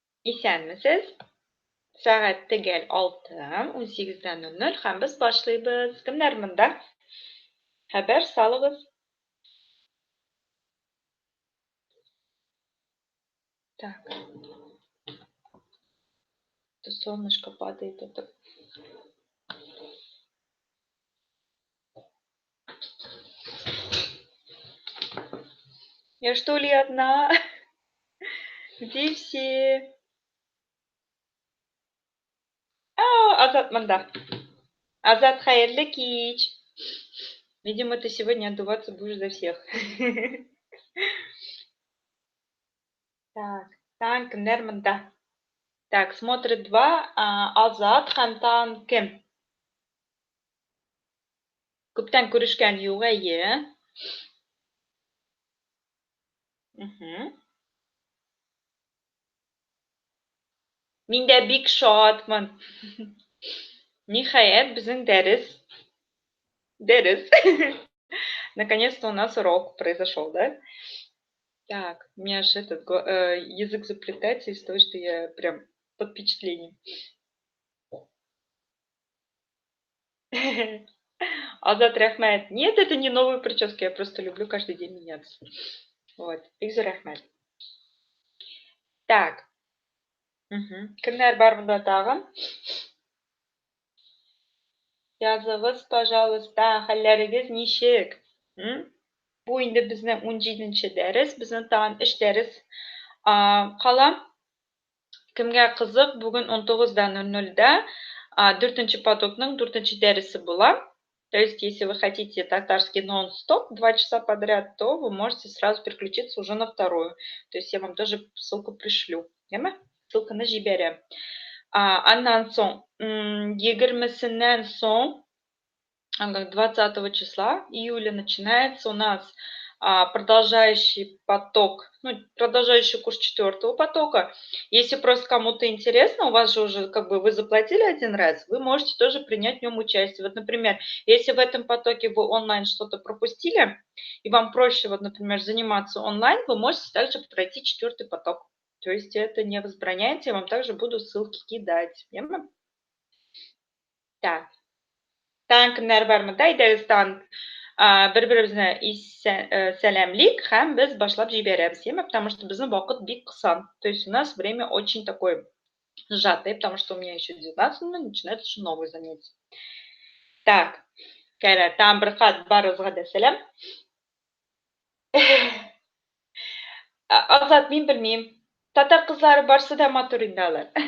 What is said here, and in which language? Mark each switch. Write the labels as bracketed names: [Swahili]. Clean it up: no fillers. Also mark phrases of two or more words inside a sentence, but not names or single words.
[Tatar] Исәнмесез? Сәғәт тегәл 6, 18:00 һәм без башлыйбыз. Кемнәр монда? Хәбәр салыгыз. [Russian] Так. То солнышко падает тут. Я что ли одна? Где все? [Tatar] Азат монда. Азат, хәерле кич. [Russian] Видимо, ты сегодня отдуваться будешь за всех. Так, [Tatar] Тан, кемнәр монда? [Russian] Так, смотрит 2, [Tatar] Азат һәм Тан кем? Күптән күрешкән юк, әйе. Мин дә бик шатмын. Ниһаять, безнең дәрес. [Russian] Наконец-то у нас урок произошел, да? Так, у меня аж язык заплетается из того, что я прям под впечатлением. [Tatar] Азат рәхмәт. [Russian] Нет, это не новые прически, я просто люблю каждый день меняться. Вот, [Tatar] Игза рәхмәт. Так. Кемнәр бар монда тагын? Языгыз, пожалуйста, хәлләрегез ничек? Бу инде безнең 17-нче дәрес, безнең тагын 3 дәрес кала. Кемгә кызык, бүген 19:00 4-нче потокның 4-нче дәресе була. [Russian] То есть, если вы хотите татарский нон-стоп 2 часа подряд, то вы можете сразу переключиться уже на вторую. То есть, я вам тоже ссылку пришлю. [Tatar] Ссылканы җибәрәм. Аннан соң, 20-сеннән соң, [Russian] 20 числа июля начинается у нас продолжающий поток, продолжающий курс 4-го потока. Если просто кому-то интересно, у вас же уже вы заплатили один раз, вы можете тоже принять в нем участие. Вот, например, если в этом потоке вы онлайн что-то пропустили, и вам проще, вот, например, заниматься онлайн, вы можете также пройти 4-й поток. То есть это не возбраняется, я вам также буду ссылки кидать. Яма? Так. [Tatar] Тан кемнәр бармы? Әйдәгез, тан бер-беребезне сәламлик һәм без башлап җибәрәбез, [Russian] потому что [Tatar] безнең вакыт бик кыса. [Russian] То есть у нас время очень такое сжатое, потому что у меня еще 19 минут начинается уже новое занятие. Так, [Tatar] тан бер хат барыгызга да сәлам. Азат, мин белмим. Татар кызлары барсы да матур инде алар.